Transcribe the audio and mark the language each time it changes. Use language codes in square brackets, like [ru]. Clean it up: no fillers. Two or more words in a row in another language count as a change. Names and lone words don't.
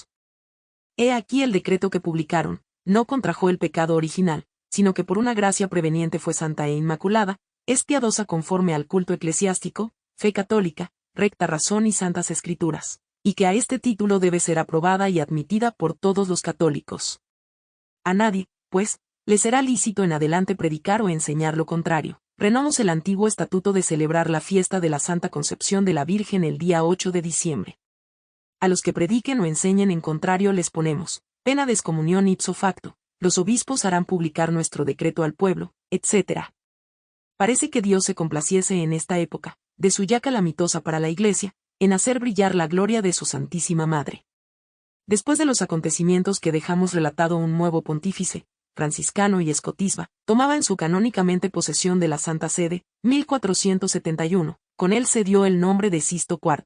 [es] He aquí el decreto que publicaron: no contrajo el pecado original, sino que por una gracia preveniente fue santa e inmaculada, es piadosa conforme al culto eclesiástico, fe católica, recta razón y santas escrituras, y que a este título debe ser aprobada y admitida por todos los católicos. A nadie, pues, le será lícito en adelante predicar o enseñar lo contrario. Renovamos el antiguo estatuto de celebrar la fiesta de la Santa Concepción de la Virgen el día 8 de diciembre. A los que prediquen o enseñen en contrario les ponemos pena de excomunión [la] ipso facto. [es] Los obispos harán publicar nuestro decreto al pueblo, etc. Parece que Dios se complaciese en esta época, de su ya calamitosa para la Iglesia, en hacer brillar la gloria de su Santísima Madre. Después de los acontecimientos que dejamos relatado, un nuevo pontífice, franciscano y escotisba, tomaba en su canónicamente posesión de la Santa Sede, 1471, con él se dio el nombre de Sisto IV.